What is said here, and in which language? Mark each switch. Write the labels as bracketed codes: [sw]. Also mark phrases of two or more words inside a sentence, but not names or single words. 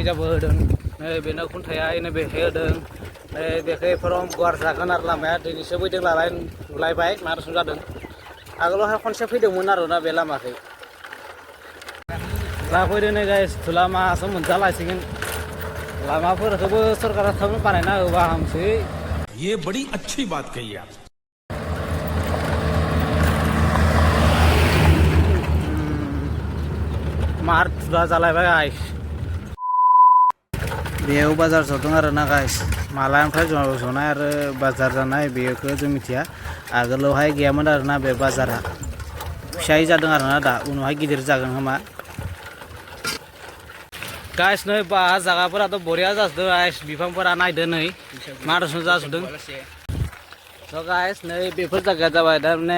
[brx] जाबो होदों नै बेनो खुन्थाया नै बेखै होदों नै बेखै फोराव गुवार जागोन आरो लामाया दिनैसो फैदों नुलायबाय मा रोखोम जादों आगोलावहाय खनसे फैदोंमोन आरो ना बे लामाखै दा फैदों नै गाइस थुला मासो मोनजालायसिगोन लामाफोरखौबो सरकारा थाबनो बानायना होबा हामसै [hi] ये बड़ी अच्छी बात कही आप [brx] मार थुला जालायबाय गाइस बेयाव बाजार जदों आरो ना गाइस मालानिफ्राय जनाय आरो बाजार जानाय बेखौ जों मिथिया आगोलावहाय गैयामोन आरो ना बे बाजारा फिसायै जादों आरो ना दा उनावहाय गिदिर जागोन खोमा गाइस नै बा जागाफोराथ' बरिया जाजोबदों गाइस बिफांफोरा नायदो नै मा रोखोम जाजोबदों स' गाइस नै बेफोर जायगाया जाबाय दा माने